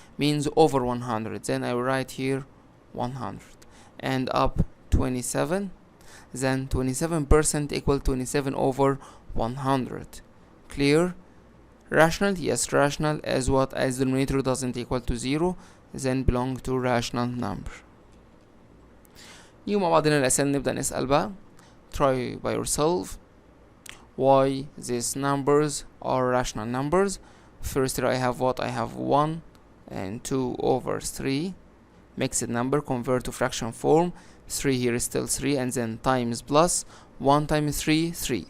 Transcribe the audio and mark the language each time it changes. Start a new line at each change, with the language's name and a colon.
English: Means over 100. Then I will write here 100. And up 27. Then 27% equal 27 over 100. Clear? Rational? Yes, rational. As what? As the denominator doesn't equal to 0, then belong to rational number.
Arabic: يوم مع بعضنا الأسئلة نبدأ نسأل بقى.
English: Try by yourself why these numbers are rational numbers. First here I have what? I have 1 and 2 over 3. Mixed number, convert to fraction form. 3 here is still 3, and then times plus 1 times 3, 3.